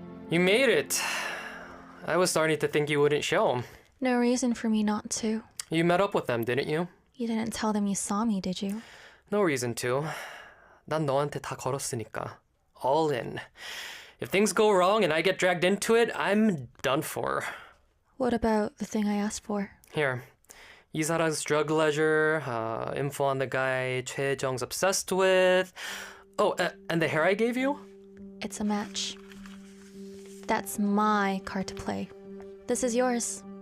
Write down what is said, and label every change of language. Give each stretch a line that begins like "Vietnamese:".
English: You made it. I was starting to think you wouldn't show. No reason for me not to. You met up with them, didn't you? You didn't tell them you saw me, did you? No reason to.
Korean: 난 너한테 다 걸었으니까.
English: All in. If things go wrong and I get dragged into it, I'm done for. What about the thing I asked for? Here. 이사라's drug ledger, info on the guy 최정's obsessed with. Oh, and the hair I gave you? It's a match. That's my card to play. This is yours.